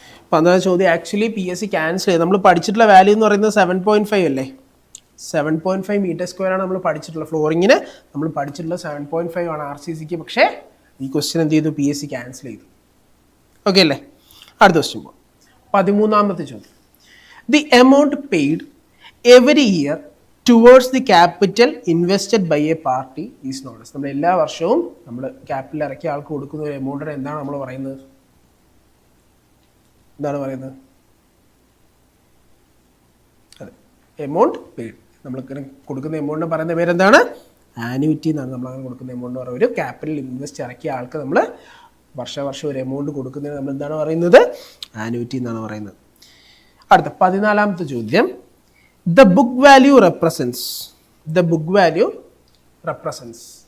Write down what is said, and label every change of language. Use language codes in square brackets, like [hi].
[ml] പന്ത്രണ്ടാമത്തെ ചോദ്യം actually PSC cancel ചെയ്ത്. നമ്മൾ പഠിച്ചിട്ടുള്ള വാല്യൂ എന്ന് പറയുന്നത് 7.5 അല്ലേ? 7.5 മീറ്റർ സ്ക്വയർ ആണ് നമ്മൾ പഠിച്ചിട്ടുള്ള ഫ്ലോറിങ്ങിന്. നമ്മൾ പഠിച്ചിട്ടുള്ള 7.5 ആണ് RCCക്ക്. പക്ഷേ ഈ ക്വസ്റ്റ്യൻ എന്ത് ചെയ്തു? PSC ക്യാൻസൽ ചെയ്തു. ഓക്കെ അല്ലേ? അടുത്ത ക്വസ്റ്റ്യൻ പോകാം. 13ാമത്തെ ചോദ്യം. [en] The amount paid every year towards the capital invested by a party is known as. [ml] നമ്മൾ എല്ലാ വർഷവും നമ്മൾ ക്യാപിറ്റൽ ഇറക്കിയ ആൾക്ക് കൊടുക്കുന്ന ഒരു എമൗണ്ടിന് എന്താണ് നമ്മൾ പറയുന്നത്? എന്താണ് പറയുന്നത്? അതെ, എമൗണ്ട് പെയ്ഡ്. നമ്മൾ കൊടുക്കുന്ന എമൗണ്ടിന് പറയുന്ന പേരെന്താണ്? ആനുവിറ്റി എന്നാണ്. നമ്മൾ അങ്ങനെ കൊടുക്കുന്ന എമൗണ്ട് പറയുന്നത്. ഒരു ക്യാപിറ്റൽ ഇൻവെസ്റ്റ് ഇറക്കിയ ആൾക്ക് നമ്മൾ വർഷം ഒരു എമൗണ്ട് കൊടുക്കുന്നതിന് നമ്മൾ എന്താണ് പറയുന്നത്? ആനുവിറ്റി എന്നാണ് പറയുന്നത്. അടുത്ത 14ാമത്തെ ചോദ്യം. [en] The book value represents. The book value represents.